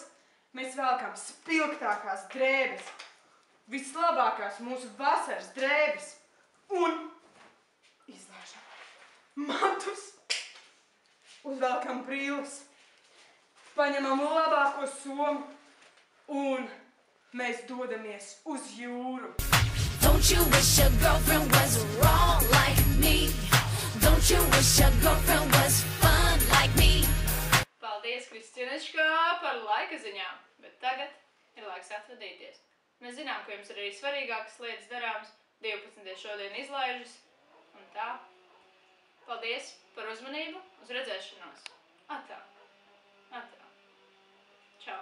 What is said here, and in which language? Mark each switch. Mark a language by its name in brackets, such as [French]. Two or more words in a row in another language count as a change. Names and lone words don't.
[Latvian] Mēs velkam spilgtākās drēbes, vislabākās mūsu vasaras drēbes un izlāžam matus, uzvelkam brilles, paņemam labāko somu un mēs dodamies uz jūru. [English] Don't you wish your girlfriend was wrong like me? Don't you wish your girlfriend was fun like me? [Latvian] Paldies, Kristianečka, par laika ziņām, bet tagad ir laiks atvadīties. Mēs zinām, ka jums ir arī svarīgākas lietas darāmas, 12. šodien izlaižas, un tā. Paldies par uzmanību, uz redzēšanos. Atā. Atā. Čau.